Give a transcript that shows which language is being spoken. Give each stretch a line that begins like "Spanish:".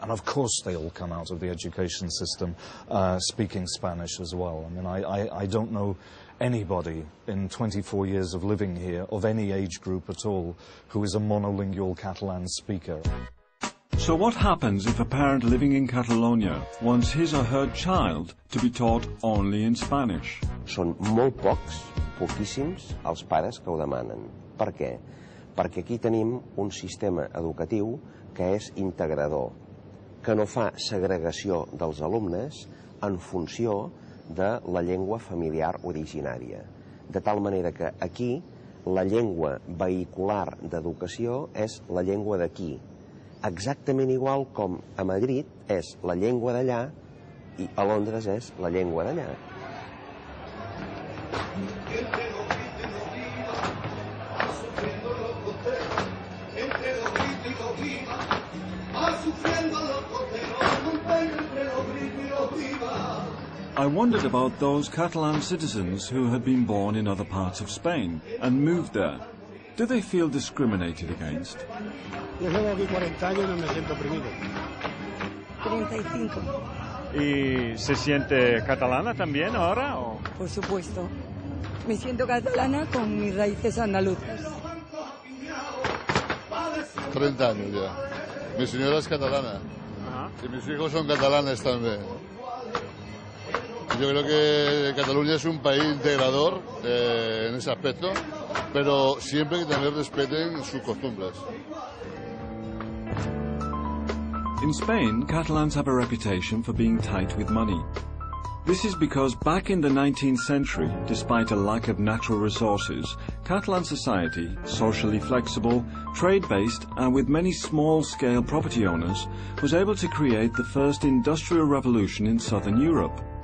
English: And of course they all come out of the education system speaking Spanish as well. I mean, I don't know anybody in 24 years of living here, of any age group at all, who is a monolingual Catalan speaker. So what happens if a parent living in Catalonia wants his or her child to be taught only in Spanish?
Catalan: Són molt poquíssims els pares que ho demanen. Per què? Perquè aquí tenim un sistema educatiu que és integrador, que no fa segregació dels alumnes en funció de la llengua familiar originària. De tal manera que aquí la llengua vehicular d'educació és la llengua d'aquí. Exactament igual com a Madrid és la llengua d'allà i a Londres és la llengua d'allà.
English: I wondered about those Catalan citizens who had been born in other parts of Spain and moved there. Do they feel discriminated against?
Spanish: Yo llevo aquí 40 años y no me siento oprimido. 35. ¿Y se siente catalana también ahora? ¿O? Por supuesto. Me siento catalana con mis raíces andaluzas. 30 años ya. Mi señora es catalana. Y mis hijos son catalanes también. Yo creo que Cataluña es un país integrador en ese aspecto, pero siempre hay que tener respeto en sus costumbres.
English: In Spain, Catalans have a reputation for being tight with money. This is because back in the 19th century, despite a lack of natural resources, Catalan society, socially flexible, trade-based and with many small-scale property owners, was able to create the first industrial revolution in southern Europe.